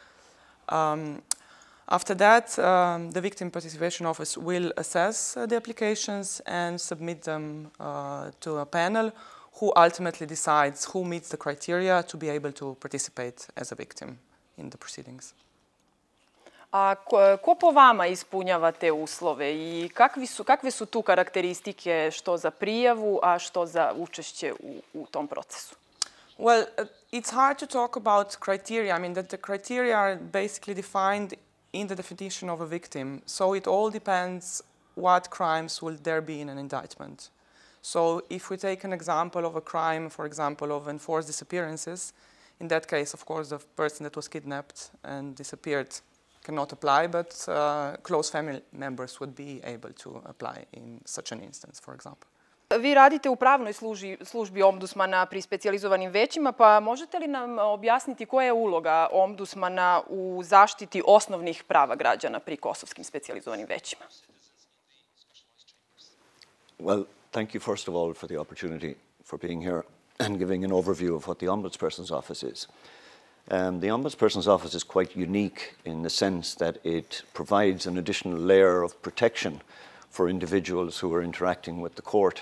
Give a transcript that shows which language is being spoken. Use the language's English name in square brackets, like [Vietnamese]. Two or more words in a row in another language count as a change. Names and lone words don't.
[English] After that, the Victim Participation Office will assess the applications and submit them to a panel who ultimately decides who meets the criteria to be able to participate as a victim in the proceedings. [Serbian] A ko po vama ispunjava te uslove i kakve su tu karakteristike što za prijavu, a što za učešće u tom procesu? [English] Well, it's hard to talk about criteria. I mean, that the criteria are basically defined in the definition of a victim. So it all depends what crimes will there be in an indictment. So if we take an example of a crime, for example, of enforced disappearances, in that case, of course, the person that was kidnapped and disappeared cannot apply, but close family members would be able to apply in such an instance, for example. [Serbian] Vi radite u pravnoj službi ombudsmana pri specijalizovanim većima, pa možete li nam objasniti koja je uloga ombudsmana u zaštiti osnovnih prava građana pri kosovskim specijalizovanim većima? [English] Well, thank you first of all for the opportunity for being here and giving an overview of what the Ombudsperson's Office is. The Ombudsperson's Office is quite unique in the sense that it provides an additional layer of protection for individuals who are interacting with the court.